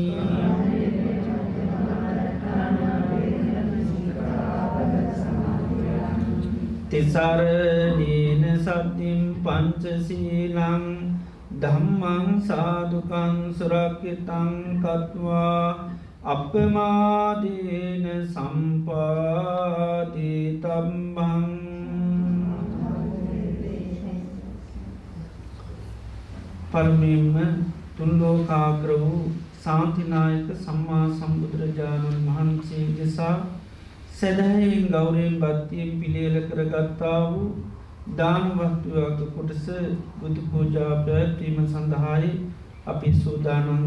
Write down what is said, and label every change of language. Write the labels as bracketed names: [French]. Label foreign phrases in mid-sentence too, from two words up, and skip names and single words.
[Pali] tisaranena satim pañcaṣīlaṃ dhammang sādukang surakitang katva appamādena sampāditammang [Sinhala] පරමයෙන්ම තුන් ලෝකාග්‍ර වූ ශාන්තිනායක සම්මා සම්බුදුරජාණන් වහන්සේ දෙසා සැදැහැයෙන් ගෞරවයෙන් භක්තියෙන් පිළියෙල කරගත්තා වූ දාන වස්තුවක කොටස බුදු පූජා පැවැත්වීම සඳහායි අපි සූදානම්